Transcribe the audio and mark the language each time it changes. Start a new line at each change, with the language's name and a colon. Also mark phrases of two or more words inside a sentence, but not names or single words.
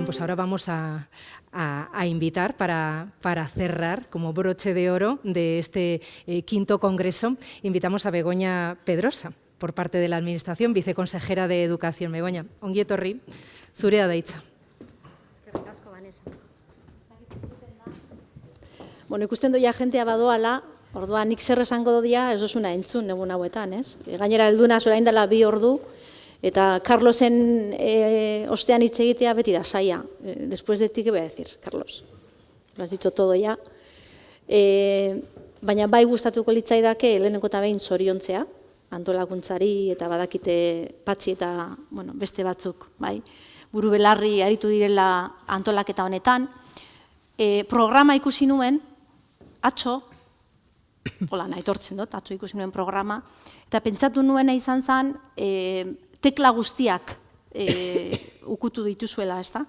Spanish: ahora vamos a invitar para cerrar como broche de oro de este quinto congreso, invitamos a Begoña Pedrosa, por parte de la Administración, viceconsejera de Educación.
Basque: Begoña, ongi etorri, zurea da hitza. Eskerrik asko, Vanessa. Bueno, ikusten doia jentea badoala, orduan nik zer esango dodia ez duzuna entzun egun hauetan, ez? Gainera, helduna orain dela 2 ordu, eta Carlosen ostean hitz egitea beti da saia.
Spanish: Después de ti, ¿qué voy a decir, Carlos? Lo has dicho todo ya.
Basque: Baina bai gustatuko litzaidake lehenengo eta behin zoriontzea, antolakuntzari eta badakite Patxi eta beste batzuk, bai, buru belarri aritu direla antolaketa honetan. Programa ikusi nuen, atzo, hola, aitortzen dut, atzo ikusi nuen programa, eta pentsatu nuena izan zen, tekla guztiak ukutu dituzuela, ez da?